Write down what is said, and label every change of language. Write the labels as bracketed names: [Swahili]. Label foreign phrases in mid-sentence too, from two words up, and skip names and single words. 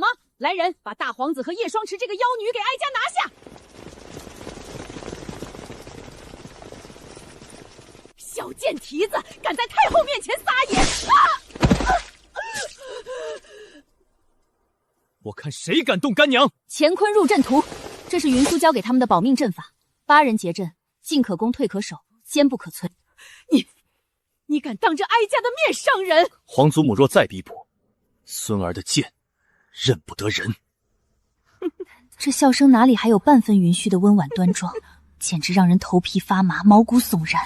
[Chinese] 來人，把大皇子和葉雙池這個妖女給哀家拿下！小賤蹄子，敢在太后面前撒野！我看誰敢動乾娘！乾坤入陣圖，這是雲蘇教給他們的保命陣法，8人結陣，進可攻，退可守，堅不可摧。你敢當着哀家的面傷人？皇祖母若再逼迫，孫兒的劍認不得人。這笑聲哪裡還有半分雲虛的溫婉端莊，簡直讓人頭皮發麻，毛骨悚然。